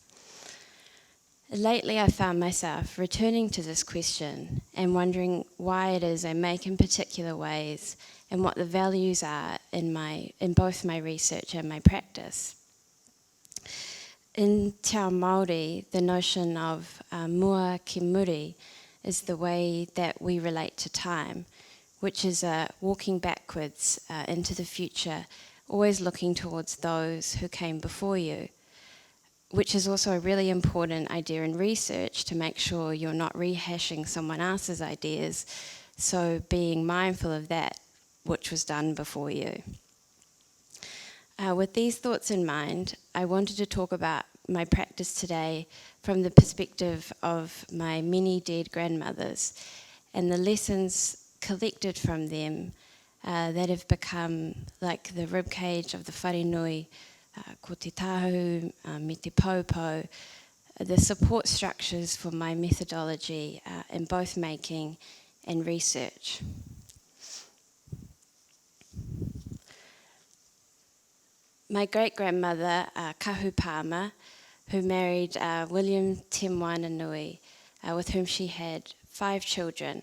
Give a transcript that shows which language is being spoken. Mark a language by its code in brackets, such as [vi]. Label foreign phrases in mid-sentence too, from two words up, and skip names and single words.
[en] Lately, I found myself returning to this question and wondering why it is I make in particular ways and what the values are in both my research and my practice. [mi] In Te Ao Māori, [en] the notion of [mi] mua ki muri [en] is the way that we relate to time, which is walking backwards into the future, always looking towards those who came before you, which is also a really important idea in research to make sure you're not rehashing someone else's ideas, so being mindful of that which was done before you. With these thoughts in mind, I wanted to talk about my practice today from the perspective of my many dead grandmothers and the lessons collected from them that have become like the ribcage of the wharenui, [mi] ko te tahu, me te paupau, [en] the support structures for my methodology in both making and research. My great-grandmother, Kahu Palmer, who married William Tim Wainanui, with whom she had 5 children.